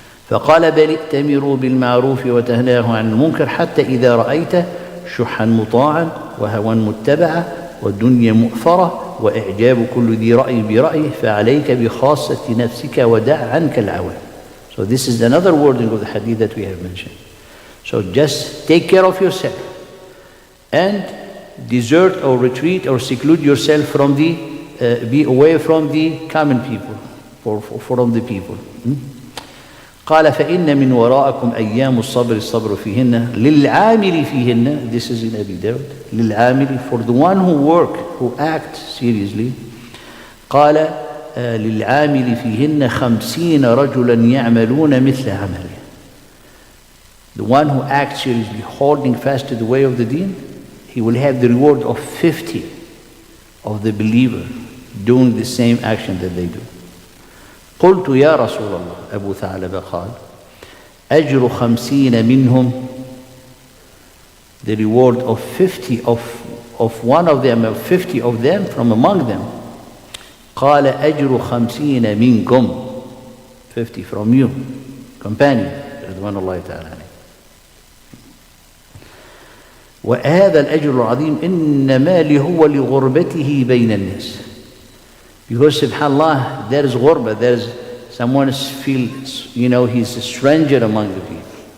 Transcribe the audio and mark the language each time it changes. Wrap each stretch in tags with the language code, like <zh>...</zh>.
<ar>فقال بل ائتمروا بالمعروف وتناهوا عن المنكر حتى إذا رأيت شحا مطاعا وهوى متبعا والدنيا مؤثرة وإعجاب كل ذي رأي برأيه فعليك بخاصة نفسك ودع عنك العوام.</ar> <en>So this is another wording of the hadith that we have mentioned. So just take care of yourself and desert or retreat or seclude yourself from be away from the common people, from the people.</en> <ar>قال فإن من وراءكم أيام الصبر فيهن للعامل فيهن.</ar> <en>This is in Abi Dawud.</en> <ar>للعامل,</ar> <en>for the one who work, who act seriously.</en> <ar>قال للعامل فيهن 50 رجلا يعملون مثل عمله.</ar> <en>The one who acts seriously, holding fast to the way of the deen, he will have the reward of 50 of the believer doing the same action that they do.</en> <ar>قلت يا رسول الله, أبو ثعلبة قال أجر 50 منهم,</ar> <en>the reward of 50 of one of them, of 50 of them from among them.</en> <ar>قال أجر 50 منكم,</ar> <en>50 from you, companion,</en> <ar>رضوان الله تعالى عليه. وهذا الأجر العظيم إنما هو لغربته بين الناس.</ar> <en>Because subhanAllah, there is ghurba, there is someone feels, he's a stranger among the people.</en>